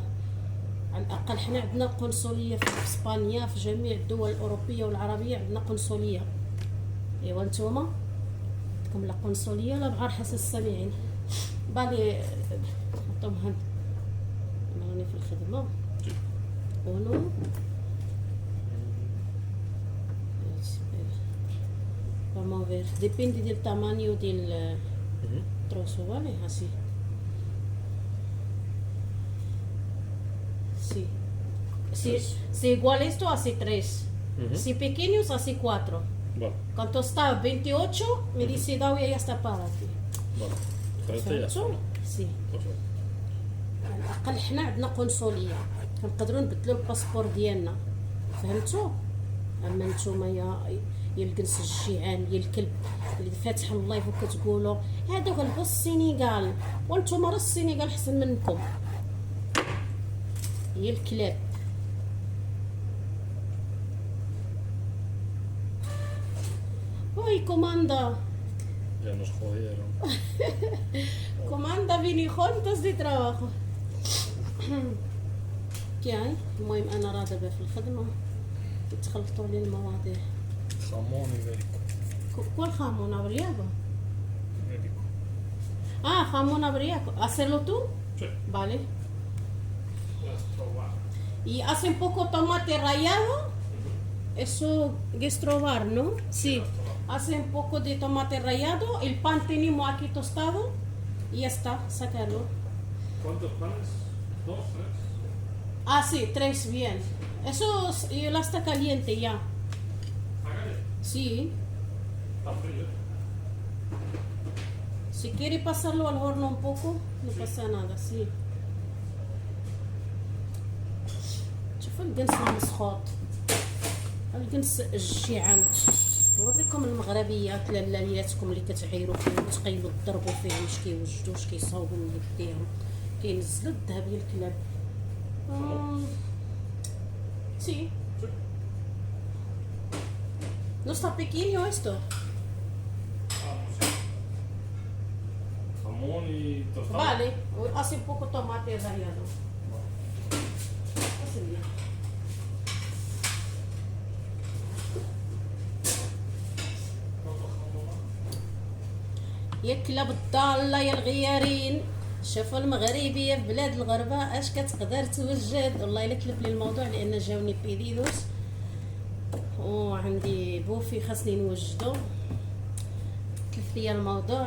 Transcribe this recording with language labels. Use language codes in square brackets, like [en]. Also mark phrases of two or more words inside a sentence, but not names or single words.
[ar] على الاقل حنا عندنا قنصليه في اسبانيا، في جميع الدول الاوروبيه والعربيه عندنا قنصليه. ايوا نتوما عندكم لا قنصليه لا بعار حسن السامعين. بالي حطهم هنا، انا راني في الخدمه ونو [es] vamos a ver, depende del tamaño del trozo, vale, así. Sí. Si igual esto, hace 3. Si pequeños, hace 4. Vale. Cuando está 28, me dice Dalia ya está para ti. Vale. [ar] فهمتوا؟ سي على الاقل حنا عندنا قنصليه كنقدروا نبدلوا الباسبور ديالنا، فهمتوا؟ اما نتوما يا الجنس الجيعان يا الكلب اللي فاتح اللايف وكتقولوا هادو غلبوا السينيغال وانتوما راه السينيغال احسن منكم، يا الكلاب. [es] Uy, comanda. Ya nos jodieron. Comanda vini juntos de trabajo. [ar] كاين المهم انا راه دابا في الخدمه كيتخلطوا لي المواضيع. [es] Jamón ibérico. ¿Cuál jamón abriaco? Ibérico. Ah, jamón abriaco. ¿Hacerlo tú? Sí. Vale. Puedes probar. Y hace un poco tomate rallado. Eso gastrobar, ¿no? Sí. Hace un poco de tomate rallado. El pan tenemos aquí tostado. Y ya está, sacarlo. ¿Cuántos panes? ¿2, 3? Ah, sí, 3, bien. Eso ya está caliente ya. Hágale. Sí. Está frío. Si quiere pasarlo al horno un poco, no pasa nada, sí. [ar] شوفوا الجنس المسخوط، الجنس الجيعان. نوريكم المغربيات لالياتكم اللي كتعايروا فيهم وتقيلوا تضربوا فيهم، واش كيوجدوا واش كيصاوبوا من يديهم، كينزلوا الذهب ديال الكلاب. [es] Sí. No está pequeño esto. Jamón y tostado. Vale, hace un poco tomate rallado. Así bien. [ar] يا كلاب الضالة يا الغيارين، شوفوا المغربيه في بلاد الغربه اش كتقدر توجد. والله الا كلف لي الموضوع لان جاوني بيديدوس وعندي بوفي خاصني نوجدو، كلف لي الموضوع.